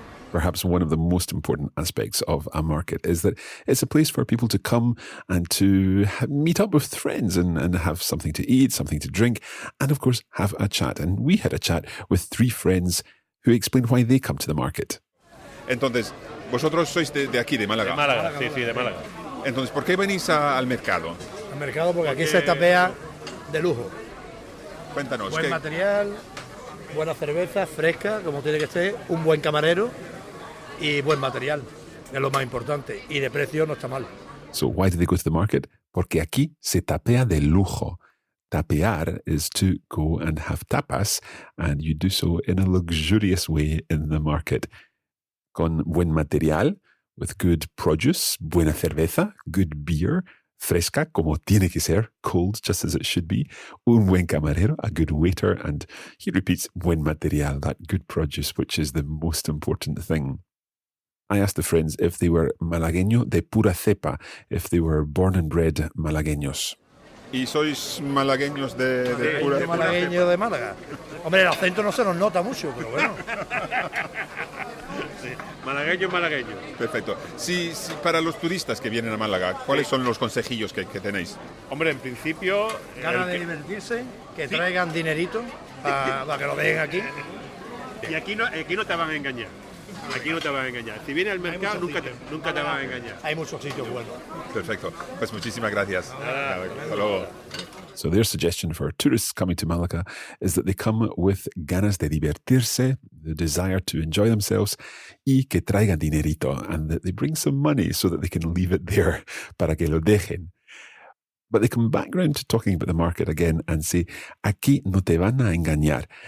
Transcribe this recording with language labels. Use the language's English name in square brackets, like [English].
[English] Perhaps one of the most important aspects of a market is that it's a place for people to come and to meet up with friends and have something to eat, something to drink, and of course have a chat. And we had a chat with 3 friends who explained why they come to the market. [Spanish] Entonces, vosotros sois de aquí, de Málaga. De Málaga, sí, de Málaga. Entonces, ¿por qué venís al mercado? Al mercado porque aquí se tapea de lujo. Cuéntanos. Buen material, buena cerveza, fresca, como tiene que ser, un buen camarero y buen material, es lo más importante. Y de precio no está mal. [English] So why do they go to the market? [Spanish] Porque aquí se tapea de lujo. [English] Tapear is to go and have tapas, and you do so in a luxurious way in the market. [Spanish] Con buen material, [English] with good produce, [Spanish] buena cerveza, [English] good beer, [Spanish] fresca, como tiene que ser, [English] cold, just as it should be, [Spanish] un buen camarero, [English] a good waiter, and he repeats, [Spanish] buen material, [English] that good produce, which is the most important thing. I asked the friends if they were [Spanish] malagueño de pura cepa, [English] if they were born and bred malagueños. [Spanish] ¿Y sois malagueños de pura cepa? Malagueño de Málaga. Hombre, el acento no se nos nota mucho, pero bueno. Sí, malagueño. Perfecto. Sí, para los turistas que vienen a Málaga, ¿cuáles son los consejillos que tenéis? Hombre, en principio... Ganas de divertirse, que traigan dinerito para que lo dejen aquí. Y aquí no te van a engañar. Si vienes al mercado, nunca te van a engañar. Hay muchos sitios buenos. Perfecto. Pues muchísimas gracias. Hasta luego. [English] So their suggestion for tourists coming to Malaga is that they come with [Spanish] ganas de divertirse, [English] the desire to enjoy themselves, [Spanish] y que traigan dinerito, [English] and that they bring some money so that they can leave it there [Spanish] para que lo dejen. [English] But they come back round to talking about the market again and say, [Spanish] aquí no te van a engañar.